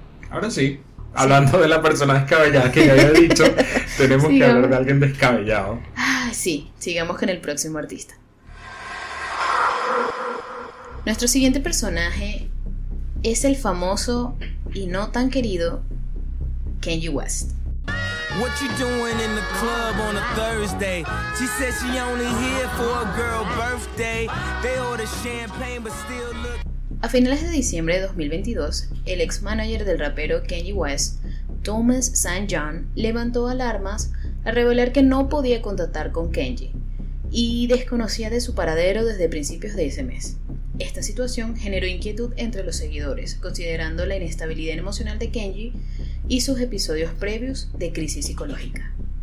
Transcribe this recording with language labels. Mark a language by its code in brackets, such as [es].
[es] Ahora sí, hablando de la persona descabellada que ya había dicho, tenemos que hablar de alguien descabellado. Sí, sigamos con el próximo artista. Nuestro siguiente personaje es el famoso y no tan querido Kanye West. [en] What you doing in the club on a Thursday? She said she only here for a girl birthday. They order champagne but still look. [es] A finales de diciembre de 2022, el ex manager del rapero Kanye West, Thomas St. John, levantó alarmas al revelar que no podía contactar con Kanye y desconocía de su paradero desde principios de ese mes. Esta situación generó inquietud entre los seguidores, considerando la inestabilidad emocional de Kanye y sus episodios previos de crisis psicológica.